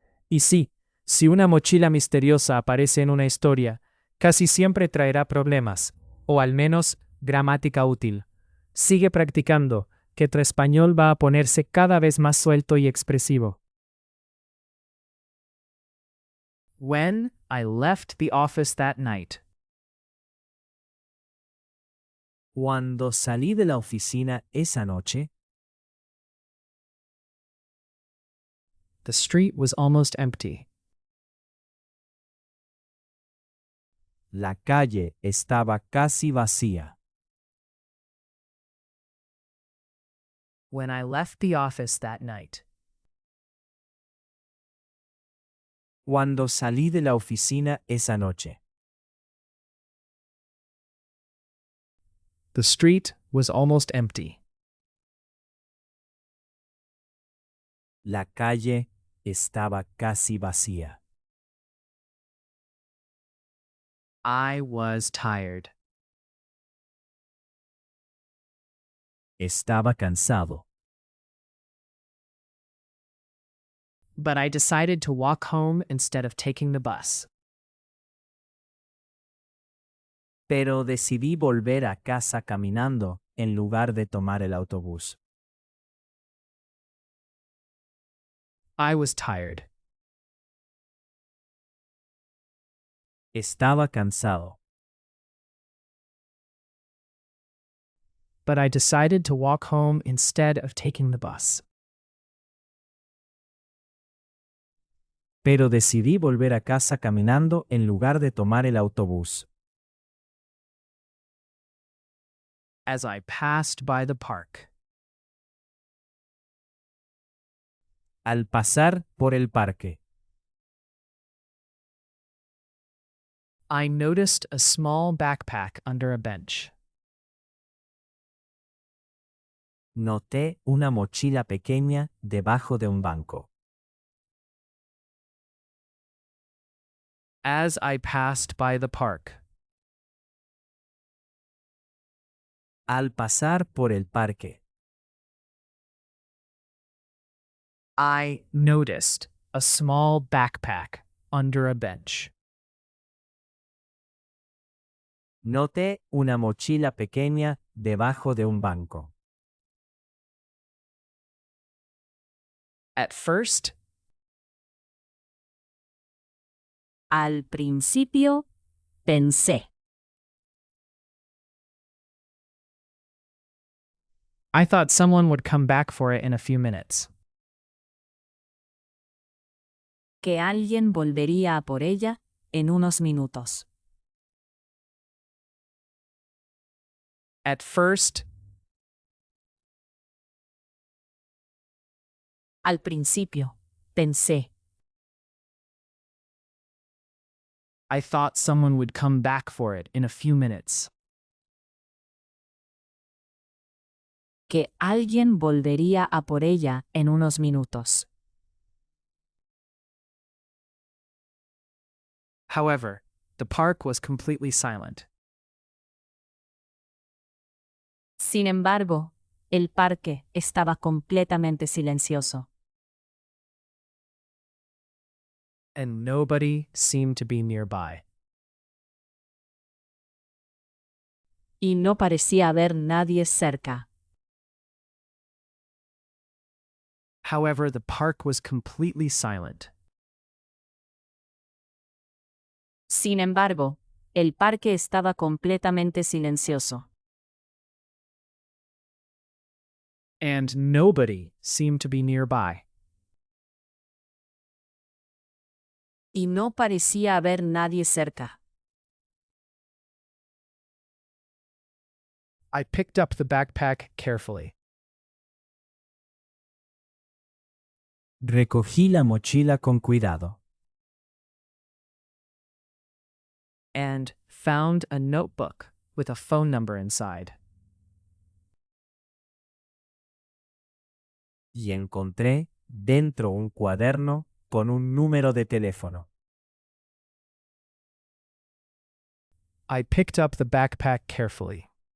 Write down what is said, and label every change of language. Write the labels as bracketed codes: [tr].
[es] Y sí, si una mochila misteriosa aparece en una historia, casi siempre traerá problemas, o al menos gramática útil. Sigue practicando, que tu español va a ponerse cada vez más suelto y expresivo. [en] When I left the office that night. [es] Cuando salí de la oficina esa noche, [en] the street was almost empty. [es] La calle estaba casi vacía. [en] When I left the office that night. [es] Cuando salí de la oficina esa noche. [en] The street was almost empty. [es] La calle estaba casi vacía. [en] I was tired. [es] Estaba cansado. [en] But I decided to walk home instead of taking the bus. [es] Pero decidí volver a casa caminando en lugar de tomar el autobús. [en] I was tired. [es] Estaba cansado. [en] But I decided to walk home instead of taking the bus. [es] Pero decidí volver a casa caminando en lugar de tomar el autobús. [en] As I passed by the park. [es] Al pasar por el parque. [en] I noticed a small backpack under a bench. [es] Noté una mochila pequeña debajo de un banco. [en] As I passed by the park. [es] Al pasar por el parque. [en] I noticed a small backpack under a bench. [es] Noté una mochila pequeña debajo de un banco. [en] At first, [es] Al principio, pensé [en] I thought someone would come back for it in a few minutes. [es] que alguien volvería a por ella en unos minutos. [en] At first, [es] Al principio, pensé [en] I thought someone would come back for it in a few minutes. [es] Que alguien volvería a por ella en unos minutos. [en] However, the park was completely silent. [es] Sin embargo, el parque estaba completamente silencioso. [en] And nobody seemed to be nearby. [es] Y no parecía haber nadie cerca. [en] However, the park was completely silent. [es] Sin embargo, el parque estaba completamente silencioso. [en] And nobody seemed to be nearby. [es] Y no parecía haber nadie cerca. [en] I picked up the backpack carefully. [es] Recogí la mochila con cuidado. [en] And found a notebook with a phone number inside. [es] Y encontré dentro un cuaderno con un número de teléfono. [en] I picked up the backpack carefully.